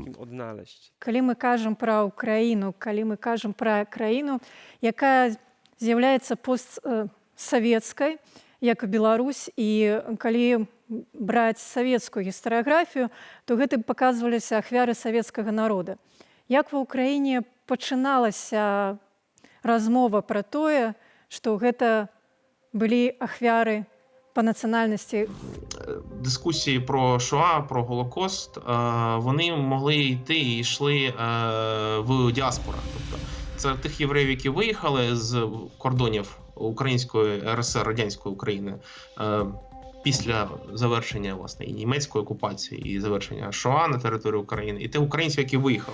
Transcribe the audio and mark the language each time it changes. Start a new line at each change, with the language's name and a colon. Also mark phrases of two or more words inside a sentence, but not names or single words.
Belarusian: Калі мы кажам пра Украіну, калі мы кажам пра краіну, якая з'яўляецца постсавецкай, як і Беларусь, і калі браць савецкую гістарыяграфію, то гэта паказваліся ахвяры савецкага народа. Як ва ўкраіне пачыналася размова пра тое, што гэта былі ахвяры по нацыянальнасці?
Ukrainian: Дискусії про Шоа, про Голокост, вони могли йти і йшли в діаспорах. Тобто це тих євреїв, які виїхали з кордонів Української РСР, Радянської України після завершення, власне, і німецької окупації, і завершення Шоа на території України, і тих українців, які виїхали.